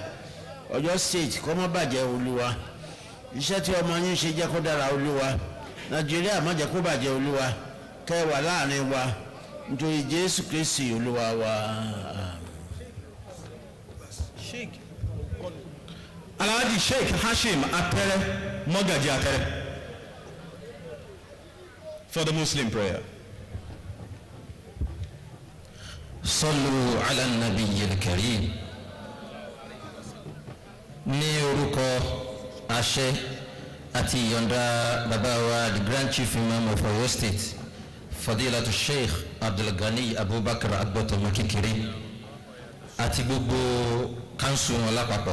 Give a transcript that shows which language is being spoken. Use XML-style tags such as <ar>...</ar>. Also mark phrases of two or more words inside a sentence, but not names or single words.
<yo>Ọ̀yọ́ state kó má bàjẹ́ Olúwa. Iṣẹ́ tí ọmọ yín ṣe jẹ́ kó dára Olúwa. Nàìjíríà má jẹ́ kó bàjẹ́ Olúwa. Kẹ́ wà láàrin wa nítorí Jésù Kristi Olúwa wa.</yo> <en>Alhaji Sheikh Hashim Atere Mogaji Atere for the Muslim prayer.</en> <ar>صلوا على النبي الكريم.</ar> <yo>Ní orúkọ àṣẹ àti ìyọ̀ǹda bàbá wa</yo> <en>the Grand Chief Imam of Oyo State,</en> <yo>Fadilatu Sheikh Abdul Ghani Abubakar Agbotomo Kikiri, àti gbogbo kanṣu wọn lápapọ̀.</yo>